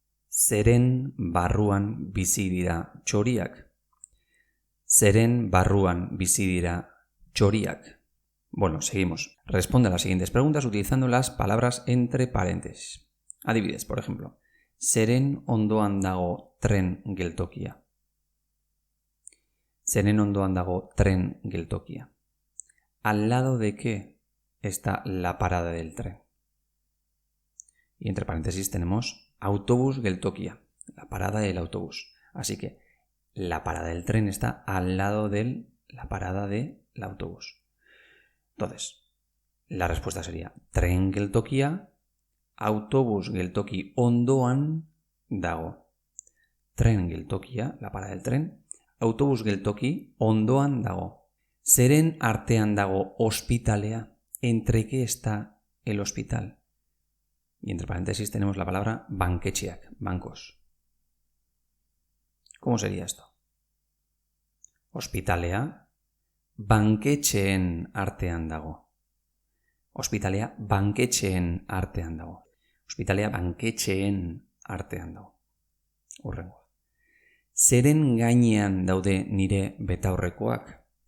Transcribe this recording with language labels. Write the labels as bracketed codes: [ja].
[eu] Zeren barruan bizi dira txoriak? Zeren barruan bizi dira txoriak? [es] Bueno, seguimos. Responde a las siguientes preguntas utilizando las palabras entre paréntesis. Adibidez, por ejemplo. [eu] Zeren ondoan dago tren geltokia? Zeren ondoan dago tren geltokia? [es] ¿Al lado de qué está la parada del tren? Y entre paréntesis tenemos autobús geltokia, la parada del autobús. Así que la parada del tren está al lado de la parada del autobús. Entonces, la respuesta sería [eu] tren geltokia, autobús geltoki ondoan dago. Tren geltokia, [es] la parada del tren, [eu] autobús geltoki ondoan dago. Zeren artean dago ospitalea? [es] ¿Entre qué está el hospital? Y entre paréntesis tenemos la palabra banketxeak, bancos. ¿Cómo sería esto? [eu] Ospitalea banketxeen artean dago. Ospitalea banketxeen artean dago. Ospitalea banketxeen artean dago. Hurrengoa. Zeren gainean daude nire betaurrekoak?